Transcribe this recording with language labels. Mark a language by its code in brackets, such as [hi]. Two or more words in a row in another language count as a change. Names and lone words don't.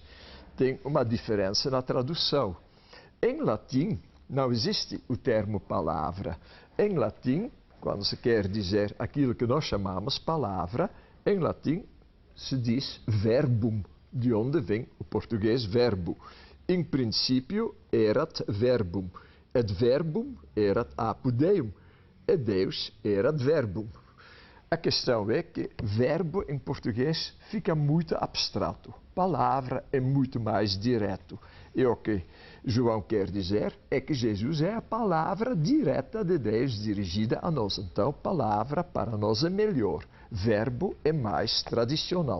[pt] Tem uma diferença na tradução. Em latim, não existe o termo palavra. Em latim, quando se quer dizer aquilo que nós chamamos palavra, em latim se diz verbum, de onde vem o português verbo. [la] In princípio erat verbum, et verbum erat apud Deum, e Deus erat verbum. [pt] A questão é que verbo em português fica muito abstrato, palavra é muito mais direto. E o que João quer dizer é que Jesus é a palavra direta de Deus dirigida a nós. Então, palavra para nós é melhor, verbo é mais tradicional.